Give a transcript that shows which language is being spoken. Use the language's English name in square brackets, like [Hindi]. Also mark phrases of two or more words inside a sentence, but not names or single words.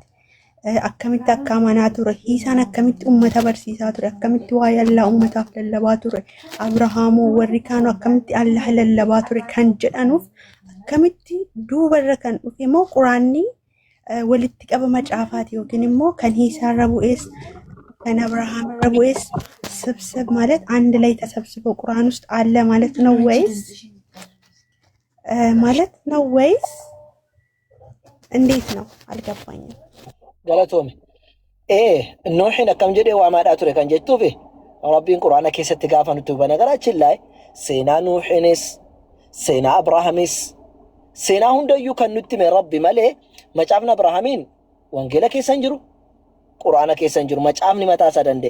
[Oromo] Akkamitti akka amanaa ture, Hiisaan akkamitti uummata barsiisaa ture, akkamitti waa'ee Allah uummataaf lallabaa ture, Abrahaamoo warri kaanuu akkamitti Allah lallabaa ture kan jedhanuuf akkamitti duubarra kan dhufe immoo quraanni walitti qaba macaafaati yookiin immoo kan Hiisaarra bu'ees kan Abrahaamirra bu'ees [Amharic] ስብስብ ማለት አንድ ላይ ተሰብስበው ቁርአን ውስጥ አለ ማለት ነው ወይስ እንዴት ነው? አልገባኝም። [Oromo] Galatoome. Nuuhin akkam jedhee waamaadhaa ture kan jettuufi Rabbiin quraana keessatti gaafa nutti banagaraachin laay seenaa Nuuhinis seenaa Abrahaamis seenaa hundayyuu kan nutti hime Rabbi malee macaafni Abrahaamiin wangeela keessa hin jiru quraana keessa hin jiru macaafni mataa isaa danda'e.